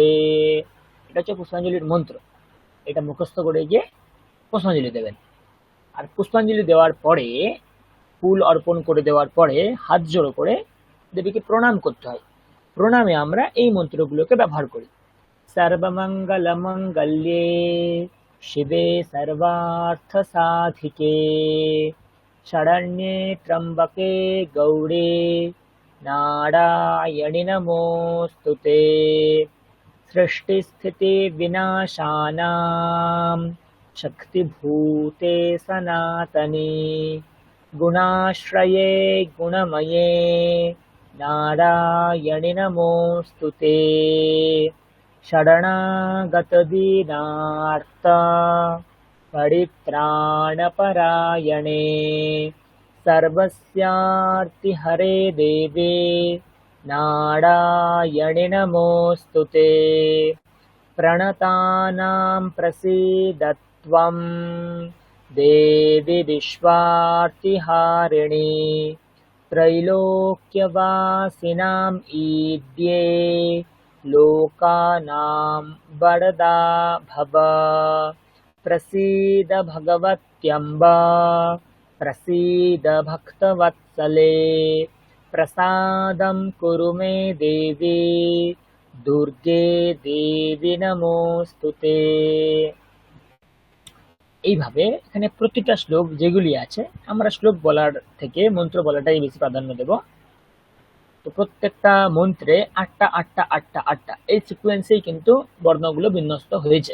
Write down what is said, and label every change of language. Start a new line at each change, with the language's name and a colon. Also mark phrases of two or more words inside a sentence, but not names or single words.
Bangla: এটা হচ্ছে পুষ্পাঞ্জলির মন্ত্র। এটা মুখস্থ করে গিয়ে পুষ্পাঞ্জলি দেবেন। আর পুষ্পাঞ্জলি দেওয়ার পরে, ফুল অর্পণ করে দেওয়ার পরে হাত জোড়ো করে দেবীকে প্রণাম করতে হয়। প্রণামে আমরা এই মন্ত্রগুলোকে ব্যবহার করি।
Sanskrit: সর্বমঙ্গল মঙ্গল্যে শিবে সর্বার্থ সাধিকে শরণ্যে ত্র্যম্বকে গৌড়ে নারায়ণি নমোস্তুতে। সৃষ্টি স্থিতি বিনাশানাং শক্তিভূতে সনাতনে গুণাশ্রয়ে গুণময়ে নারায়ণি নমোস্তুতে। শরণাগত দীনার্ত परित्राणपरायणे सर्वस्यार्तिहरे देवे नारायणि नमोऽस्तुते। प्रणतानां प्रसीदत्वं देवी विश्वार्तिहारिणि त्रैलोक्यवासिनाम् ईद्ये लोकानां वरदा भव। प्रसीद भगवत्यम्ब प्रसीद भक्तवत्सले प्रसादं कुरु मे देवी দুর্গে দেবী নমোস্তুতে।
Bangla: এইভাবে এখানে প্রতিটা শ্লোক যেগুলি আছে, আমরা শ্লোক বলার থেকে মন্ত্র বলাটাই বেশি প্রাধান্য দেব। তো প্রত্যেকটা মন্ত্রে আটটা আটটা আটটা আটটা এই সিকোয়েন্সেই কিন্তু বর্ণগুলো বিন্যস্ত হয়েছে।